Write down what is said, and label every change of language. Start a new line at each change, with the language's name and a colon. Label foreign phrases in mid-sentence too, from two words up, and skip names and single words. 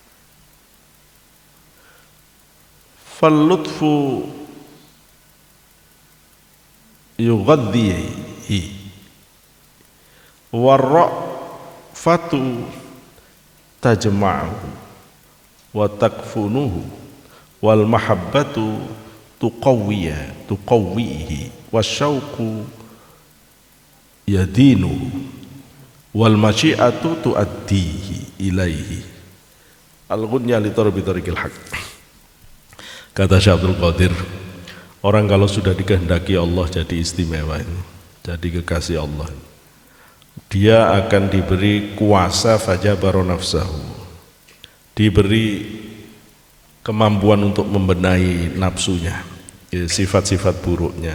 Arabic: فاللطف يغذيه والرأفة تجمعه وتكفنه والمحبة تقويه والشوق يدنيه والمشيئة تؤديه إليه. الغنية لطالبي طريق الحق.
Indonesian: Kata Syekh Abdul Qadir, orang kalau sudah dikehendaki Allah jadi istimewa ini, jadi kekasih Allah, dia akan diberi kuasa
Arabic: فجبر نفسه,
Indonesian: diberi kemampuan untuk membenahi nafsunya, sifat-sifat buruknya.